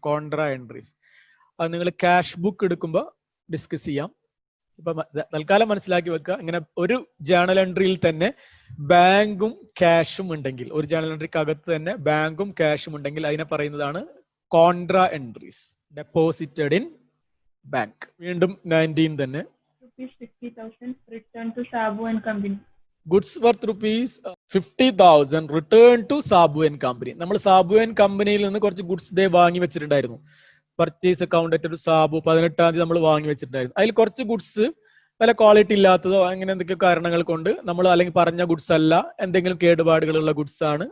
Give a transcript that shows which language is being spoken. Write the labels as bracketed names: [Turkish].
[Malayalam] Contra entries അത് നിങ്ങൾ cash book എടുക്കുമ്പോൾ ഡിസ്കസ് ചെയ്യാം. ഇപ്പൊ തൽക്കാലം മനസ്സിലാക്കി വെക്കുക. ഇങ്ങനെ ഒരു ജേണൽ എൻട്രിയിൽ തന്നെ ബാങ്കും ക്യാഷും ഉണ്ടെങ്കിൽ, ഒരു ജേണൽ എൻട്രിക്ക് അകത്ത് തന്നെ ബാങ്കും ക്യാഷും ഉണ്ടെങ്കിൽ അതിനെ പറയുന്നതാണ് contra entries. [English] Deposited in bank. [Malayalam] വീണ്ടും 19 തന്നെ. [English] Rupees 50,000 returned to Sabu and Company. Goods worth rupees 50,000 return to Sabu and company. [Malayalam] നമ്മൾ സാബു ആൻഡ് കമ്പനിയിൽ നിന്ന് കുറച്ച് ഗുഡ്സ് ദേ വാങ്ങി വെച്ചിട്ടുണ്ടായിരുന്നു. [English] purchase account debtor to Sabu [Malayalam] 18-ാം തീയതി നമ്മൾ വാങ്ങി വെച്ചിട്ടുണ്ടായിരുന്നു. അതിൽ കുറച്ച് ഗുഡ്സ് നല്ല ക്വാളിറ്റി ഇല്ലാത്തതോ അങ്ങനെ എന്തൊക്കെയോ കാരണങ്ങൾ കൊണ്ട് നമ്മൾ അല്ലെങ്കിൽ പറഞ്ഞ ഗുഡ്സ് അല്ല, എന്തെങ്കിലും കേടുപാടുകളുള്ള ഗുഡ്സ് ആണ്.